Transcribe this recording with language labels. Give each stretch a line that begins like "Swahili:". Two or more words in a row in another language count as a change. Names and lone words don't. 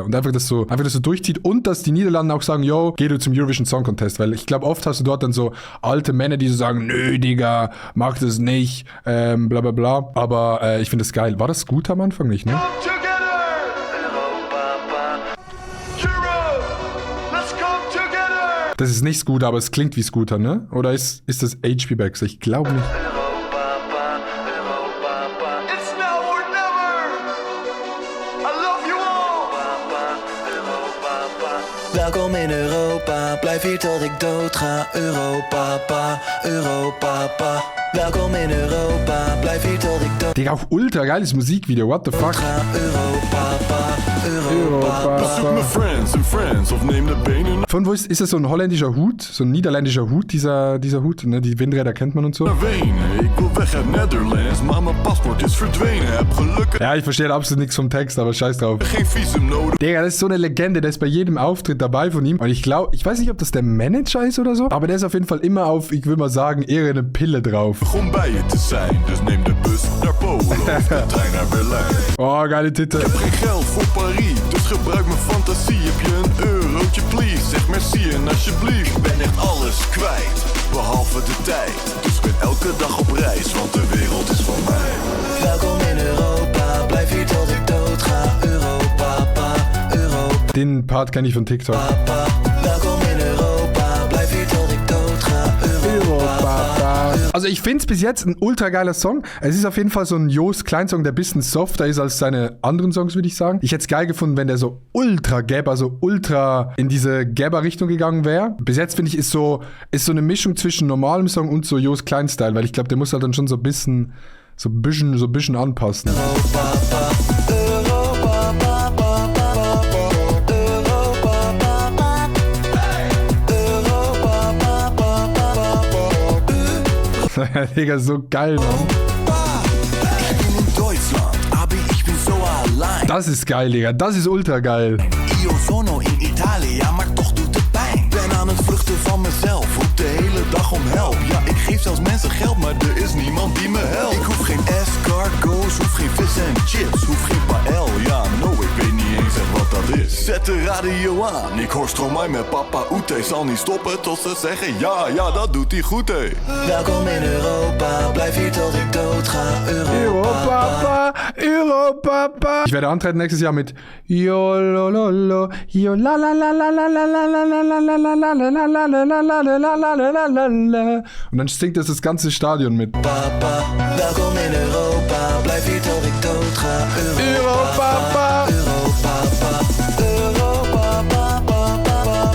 German: Und einfach das so durchzieht und dass die Niederlande auch sagen, yo, geh du zum Eurovision Song Contest, weil ich glaube, oft hast du dort dann so alte Männer, die so sagen, nö, Digga, mach das nicht, bla bla bla. Aber ich finde das geil. War das gut am Anfang nicht, ne? Das ist nicht Scooter, aber es klingt wie Scooter, ne? Oder ist das HP Baxter? Ich glaube nicht.
Dutch: Welkom in Europa, blijf hier tot ik dood ga. Europapa, Europapa. Welkom in Europa, blijf hier tot ik dood.
German: Digga, auch ultra geiles Musikvideo,
English: what the fuck?
Dutch: Europapa, Europapa.
German: Von wo ist das so ein holländischer Hut? So ein niederländischer Hut, dieser Hut, ne? Die Windräder kennt man und so. Ja, ich verstehe absolut nichts vom Text, aber scheiß drauf. Digga, das ist so eine Legende, der ist bei jedem Auftritt dabei von ihm. Und ich glaube, ich weiß nicht, ob das der Manager ist oder so, aber der ist auf jeden Fall immer auf, ich würde mal sagen, eher eine Pille drauf.
Dutch: Om bij je te zijn, dus neem de bus naar Polen of de trein naar Berlijn.
German: Oh, geile Titel.
Dutch: Ik heb geen geld voor Paris, dus gebruik mijn fantasie. Heb je een eurotje, please? Zeg merci en alsjeblieft. Ik ben echt alles kwijt, behalve de tijd. Dus ik ben elke dag op reis, want de wereld is van mij. Welkom in Europa, blijf hier tot ik dood ga. Europapa, Europa.
German: Den Part kenne ich von TikTok.
Dutch: Welkom in Europa, blijf hier tot ik dood ga. Europapa.
German: Also ich finde es bis jetzt ein ultra geiler Song. Es ist auf jeden Fall so ein Jost Klein Song, der ein bisschen softer ist als seine anderen Songs, würde ich sagen. Ich hätte es geil gefunden, wenn der so ultra Gabber, so ultra in diese Gabber-Richtung gegangen wäre. Bis jetzt finde ich, ist so eine Mischung zwischen normalem Song und so Jost Klein Style, weil ich glaube, der muss halt dann schon so ein bisschen anpassen. Digga, so geil, Mann. Das ist geil, Digga. Das ist ultra geil.
Italian: Io sono in Italia,
Dutch: maar toch doet het pijn. Ben aan het vluchten van mezelf, roep de hele dag om help. Ja, ik geef zelfs mensen geld, maar er is niemand die me helpt. Ik hoef geen escargots, hoef geen vis en chips, hoef geen paël. Ja, no, ik weet niet eens echt wat dat is. Zet de radio aan, ik hoor Stromae met Papa Oete. Zal niet stoppen tot ze zeggen ja, dat doet hij goed, hé. Welkom in Europa, blijf hier tot ik dood ga. Europapa, Europapa.
German: Ich werde antreten nächstes Jahr mit Yolololo, und dann singt das ganze Stadion mit.
Dutch: Papa, welkom in Europa, blijf hier tot ik dood ga. Europapa, Europapa, Europapa.